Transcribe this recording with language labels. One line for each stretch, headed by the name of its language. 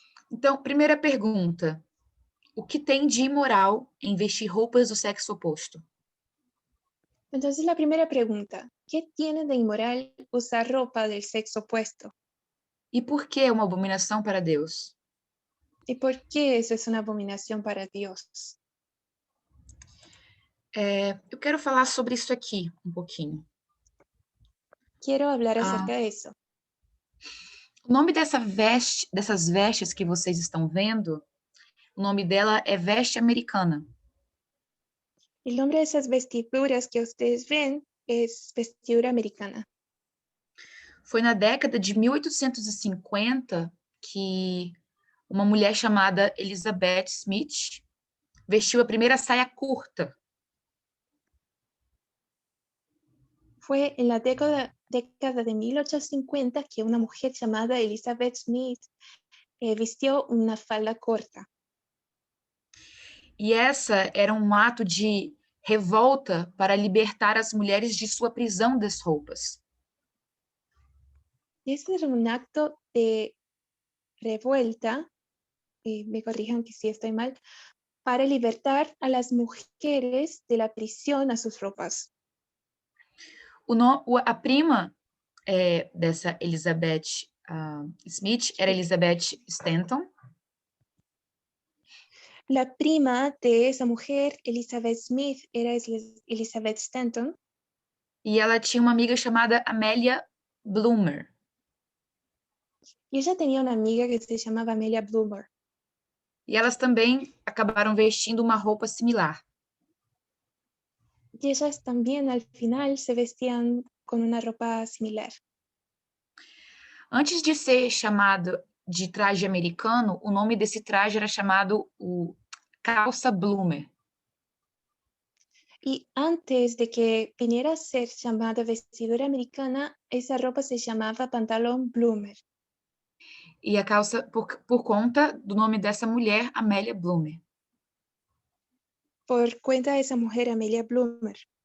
Portuguese: Então, primeira pergunta. O que tem de imoral em vestir roupas do sexo oposto?
Spanish: Entonces, la primera pregunta, ¿qué tiene de inmoral usar ropa del sexo opuesto?
Portuguese: E por que é uma abominação para Deus?
Spanish: ¿Y por qué eso es una abominación para Dios?
Portuguese: Eu quero falar sobre isso aqui um pouquinho.
Spanish: Quiero hablar acerca de eso.
Portuguese: O nome dessas vestes que vocês estão vendo, o nome dela é veste americana.
Spanish: El nombre de esas vestiduras que ustedes ven es vestidura americana.
Portuguese: Foi na década de 1850 que uma mulher chamada Elizabeth Smith vestiu a primeira saia curta.
Spanish: Fue en la década de 1850 que una mujer llamada Elizabeth Smith vistió una falda corta.
Portuguese: E essa era um ato de revolta para libertar as mulheres de sua prisão das roupas.
Spanish: Y ese era un acto de revuelta, me corrijan que si estoy mal, para libertar a las mujeres de la prisión a sus ropas.
Portuguese: A prima dessa Elizabeth Smith era Elizabeth Stanton.
Spanish: La prima de esa mujer, Elizabeth Smith, era Elizabeth Stanton.
Portuguese: E ela tinha uma amiga chamada Amelia Bloomer.
Spanish: Y ella tenía una amiga que se llamaba Amelia Bloomer.
Portuguese: E elas também acabaram vestindo uma roupa similar.
Spanish: Y ellas también al final se vestían con una ropa similar.
Portuguese: Antes de ser chamado de traje americano, o nome desse traje era chamado o calça bloomer.
Spanish: Y antes de que viniera a ser llamada vestidura americana, esa ropa se llamaba pantalón bloomer.
Portuguese: E a calça, por conta do nome dessa mulher, Amélia Bloomer.
Spanish: Por cuenta de esa mujer, Amelia Bloomer.